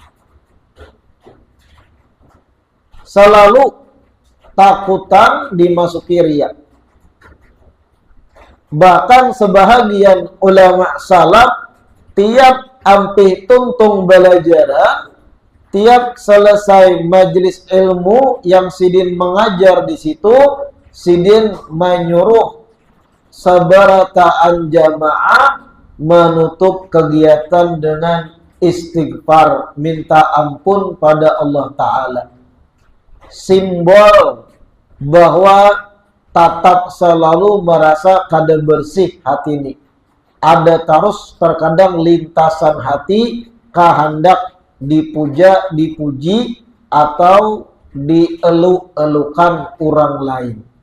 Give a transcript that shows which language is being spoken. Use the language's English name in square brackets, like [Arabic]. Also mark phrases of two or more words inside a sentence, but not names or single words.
[Indonesian] Selalu takutan dimasuki riya. [Banjar] Bahkan sebahagian ulama salaf tiap ampih tuntung belajar, tiap selesai majelis ilmu yang sidin mengajar di situ, sidin menyuruh sabarataan jamaah menutup kegiatan dengan istighfar, minta ampun pada Allah Ta'ala. [Indonesian] Simbol bahwa tetap selalu merasa kada bersih hati ini. Ada terus terkadang lintasan hati kehendak dipuja, dipuji, atau dieluk-elukan orang lain.